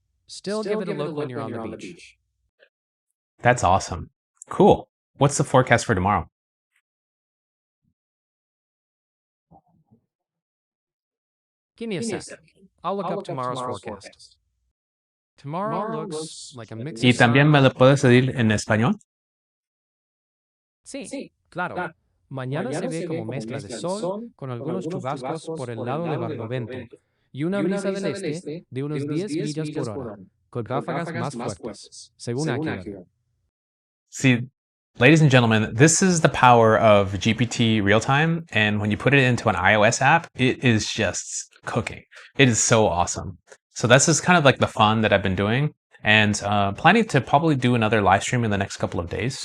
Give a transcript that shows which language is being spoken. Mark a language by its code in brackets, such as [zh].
[en] Still give it a look when you're on the beach. That's awesome. Cool. What's the forecast for tomorrow? Give me a sec. I'll look up tomorrow's forecast. Tomorrow looks like a mix of [es] ¿Y también me lo puedes decir en español? Sí, claro. Mañana se ve como mezcla de sol con algunos chubascos por el lado de Barlovento y una brisa del este de unos 10 millas por hora, con ráfagas más fuertes, según Anker. [en] See, ladies and gentlemen, this is the power of GPT real-time, and when you put it into an iOS app, it is just cooking. It is so awesome. So that's just kind of like the fun that I've been doing, and planning to probably do another live stream in the next couple of days.